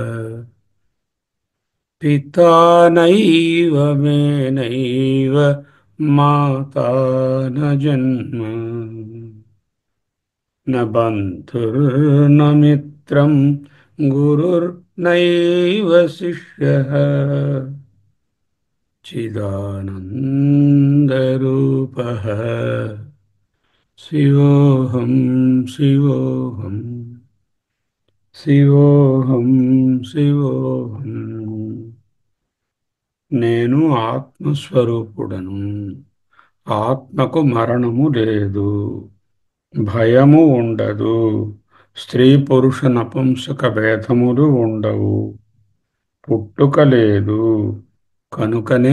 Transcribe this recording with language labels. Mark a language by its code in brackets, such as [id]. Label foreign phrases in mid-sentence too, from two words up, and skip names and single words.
[sa] पिता नैव मे नैव माता न जन्म न बन्धुर्न मित्रं गुरुर्नैव शिष्यः चिदानन्दरूपः शिवोऽहं शिवोऽहम् శివోహం శివోహం [te] నేను ఆత్మస్వరూపుడను ఆత్మకు మరణము లేదు భయము ఉండదు స్త్రీ పురుష నపుంసక భేదములు ఉండవు పుట్టుక లేదు కనుకనే